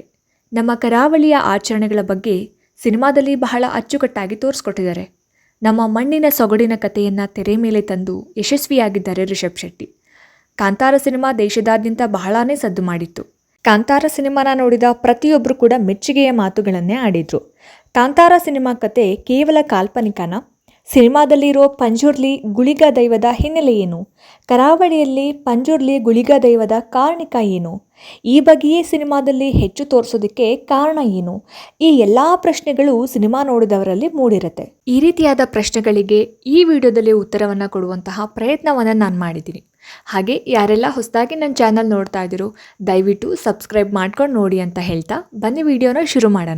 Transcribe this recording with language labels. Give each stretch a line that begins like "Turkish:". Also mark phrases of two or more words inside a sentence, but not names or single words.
Kannada: ನಮ್ಮ ಕರಾವಳಿಯ ಆಚರಣೆಗಳ ಬಗ್ಗೆ ಸಿನಿಮಾದಲ್ಲಿ ಬಹಳ ಅಚ್ಚುಕಟ್ಟಾಗಿ ತೋರಿಸ್ಕೊಟ್ಟಿದ್ದಾರೆ. ನಮ್ಮ ಮಣ್ಣಿನ ಸೊಗಡಿನ ಕಥೆಯನ್ನು ತೆರೆ ಮೇಲೆ ತಂದು ಯಶಸ್ವಿಯಾಗಿದ್ದಾರೆ ರಿಷಬ್ ಶೆಟ್ಟಿ. ಕಾಂತಾರ ಸಿನಿಮಾ ದೇಶದಾದ್ಯಂತ ಬಹಳಾನೇ ಸದ್ದು ಮಾಡಿತ್ತು. ಕಾಂತಾರ ಸಿನಿಮಾನ ನೋಡಿದ ಪ್ರತಿಯೊಬ್ಬರು ಕೂಡ ಮೆಚ್ಚುಗೆಯ ಮಾತುಗಳನ್ನೇ ಆಡಿದರು. ಕಾಂತಾರ ಸಿನಿಮಾ ಕತೆ ಕೇವಲ ಕಾಲ್ಪನಿಕನ? ಸಿನಿಮಾದಲ್ಲಿರೋ ಪಂಜುರ್ಲಿ ಗುಳಿಗ ದೈವದ ಹಿನ್ನೆಲೆ ಏನು? ಕರಾವಳಿಯಲ್ಲಿ ಪಂಜುರ್ಲಿ ಗುಳಿಗ ದೈವದ ಕಾರಣಿಕ ಏನು? ಈ ಬಗ್ಗೆಯೇ ಸಿನಿಮಾದಲ್ಲಿ ಹೆಚ್ಚು ತೋರಿಸೋದಕ್ಕೆ ಕಾರಣ ಏನು? ಈ ಎಲ್ಲ ಪ್ರಶ್ನೆಗಳು ಸಿನಿಮಾ ನೋಡಿದವರಲ್ಲಿ ಮೂಡಿರುತ್ತೆ. ಈ ರೀತಿಯಾದ ಪ್ರಶ್ನೆಗಳಿಗೆ ಈ ವಿಡಿಯೋದಲ್ಲಿ ಉತ್ತರವನ್ನು ಕೊಡುವಂತಹ ಪ್ರಯತ್ನವನ್ನು ನಾನು ಮಾಡಿದ್ದೀನಿ. ಹಾಗೆ ಯಾರೆಲ್ಲ ಹೊಸದಾಗಿ ನನ್ನ ಚಾನಲ್ ನೋಡ್ತಾ ಇದ್ದೀರೋ ದಯವಿಟ್ಟು ಸಬ್ಸ್ಕ್ರೈಬ್ ಮಾಡ್ಕೊಂಡು ನೋಡಿ ಅಂತ ಹೇಳ್ತಾ ಬನ್ನಿ ವಿಡಿಯೋನ ಶುರು ಮಾಡೋಣ.